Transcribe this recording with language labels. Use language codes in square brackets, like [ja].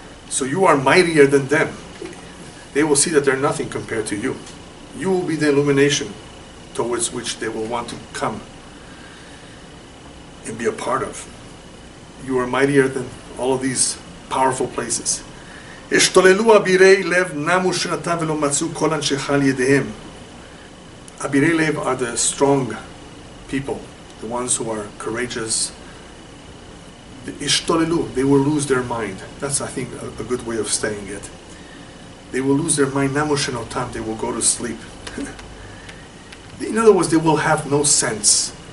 [en] So you are mightier than them. They will see that they're nothing compared to you. You will be the illumination towards which they will want to come and be a part of. You are mightier than all of these powerful places. [he] השתוללו אבירי לב נמו שנתם ולא מצאו כל אנשיך על ידיהם. Abirei lev [en] are the strong people, the ones who are courageous. The ishtolelu, they will lose their mind. That's, I think, a good way of saying it. They will lose their mind. [he] Namu shenotam, [en] they will go to sleep. In other words, they will have no sense.